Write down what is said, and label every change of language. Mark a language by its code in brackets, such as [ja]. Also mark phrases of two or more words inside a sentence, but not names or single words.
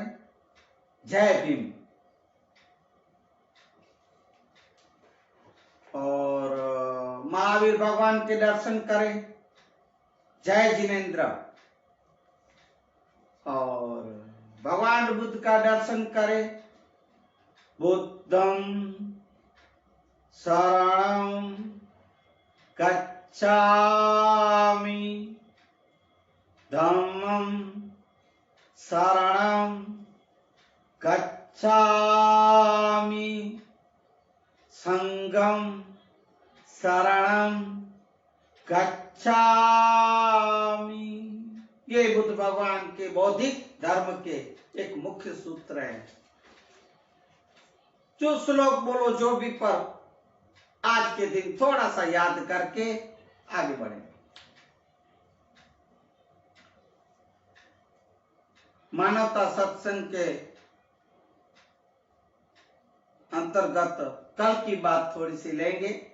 [hi] जय भीम। और महावीर भगवान के दर्शन करें। जय जिनेन्द्र। और भगवान बुद्ध का दर्शन करें। [pi] बुद्धं शरणं गच्छामि, धम्मं शरणं गच्छामि, संघं शरणं गच्छामि। [hi] ये बुद्ध भगवान के बौद्धिक धर्म के एक मुख्य सूत्र है। जो श्लोक बोलो जो भी, पर आज के दिन थोड़ा सा याद करके आगे बढ़े। मानवता सत्संग के अंतर्गत कल की बात थोड़ी सी लेंगे।